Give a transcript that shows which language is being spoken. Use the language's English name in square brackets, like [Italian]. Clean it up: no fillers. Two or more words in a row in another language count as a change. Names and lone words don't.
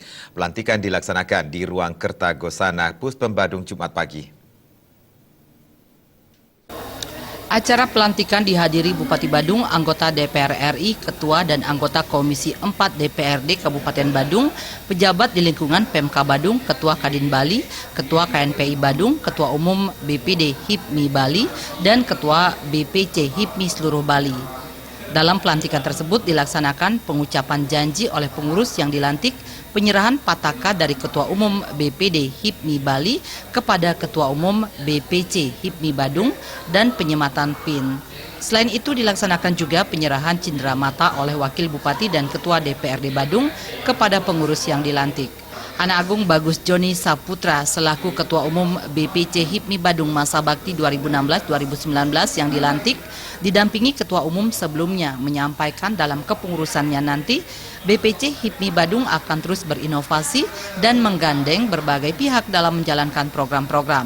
[Indonesian] Pelantikan dilaksanakan di Ruang Kertagosana Puspem Badung Jumat pagi. Acara pelantikan dihadiri Bupati Badung, anggota DPR RI, Ketua dan anggota Komisi 4 DPRD Kabupaten Badung, pejabat di lingkungan Pemka Badung, Ketua Kadin Bali, Ketua KNPI Badung, Ketua Umum BPD HIPMI Bali, dan Ketua BPC HIPMI seluruh Bali. Dalam pelantikan tersebut dilaksanakan pengucapan janji oleh pengurus yang dilantik, penyerahan pataka dari Ketua Umum BPD HIPMI Bali kepada Ketua Umum BPC HIPMI Badung, dan penyematan PIN. Selain itu dilaksanakan juga penyerahan cenderamata oleh Wakil Bupati dan Ketua DPRD Badung kepada pengurus yang dilantik. Anak Agung Bagus Joni Saputra selaku Ketua Umum BPC HIPMI Badung masa bakti 2016-2019 yang dilantik, didampingi Ketua Umum sebelumnya menyampaikan dalam kepengurusannya nanti, BPC HIPMI Badung akan terus berinovasi dan menggandeng berbagai pihak dalam menjalankan program-program.